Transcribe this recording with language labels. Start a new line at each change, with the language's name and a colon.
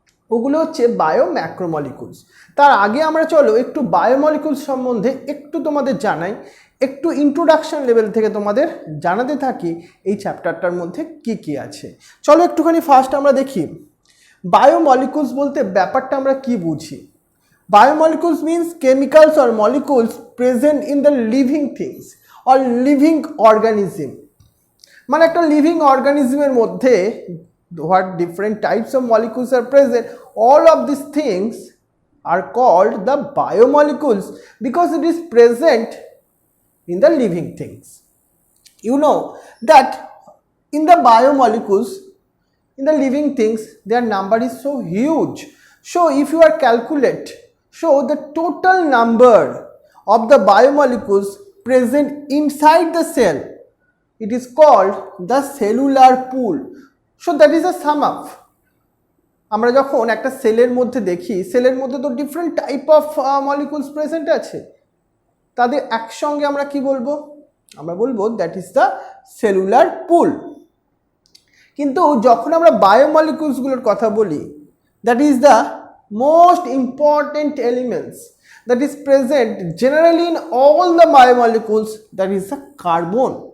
Bangla: ওগুলো হচ্ছে বায়োম্যাক্রোমলিকুলস। তার আগে আমরা চলো একটু বায়োমলিকুলস সম্বন্ধে একটু তোমাদের জানাই, একটু ইন্ট্রোডাকশন লেভেল থেকে তোমাদের জানাতে থাকি এই চ্যাপ্টারটার মধ্যে কি কি আছে। চলো একটুখানি ফার্স্ট আমরা দেখি বায়োমলিকুলস বলতে ব্যাপারটা আমরা কি বুঝি।
English: Biomolecules means chemicals or molecules present in the living things or living organism.
Bangla: মানে একটা লিভিং অর্গানিজমের মধ্যে
English: what different types of molecules are present, all of these things are called the biomolecules because it is present in the living things. You know that in the biomolecules, in the living things, their number is so huge. So if you are calculate, so the total number of the biomolecules present inside the cell, it is called the cellular pool. So that is a sum up.
Bangla: আমরা যখন একটা সেলের মধ্যে দেখি, সেলের মধ্যে তো different type of molecules present আছে, তাদের একসঙ্গে আমরা কি বলবো, আমরা বলবো
English: That is the cellular pool.
Bangla: কিন্তু যখন আমরা বায়োমলিকুলসগুলোর কথা বলি,
English: That is the most important elements that is present generally in all the biomolecules, that is the carbon.